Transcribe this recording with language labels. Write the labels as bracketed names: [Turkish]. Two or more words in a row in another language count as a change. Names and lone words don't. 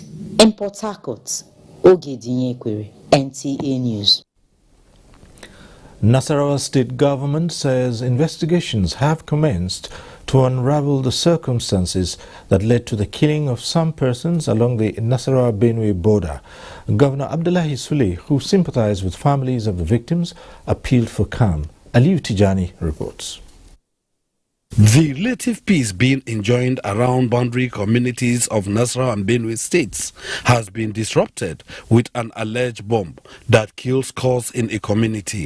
[English] In Port Harcourt, Ogedinyekwere, NTA News. Nasarawa State Government says investigations have commenced to unravel the circumstances that led to the killing of some persons along the Nasarawa-Benue border. Governor Abdullahi Sule, who sympathized with families of the victims, appealed for calm. Aliu Tijani reports. The relative peace being enjoyed around boundary communities of Nasarawa and Benue states has been disrupted with an alleged bomb that kills scores in a community.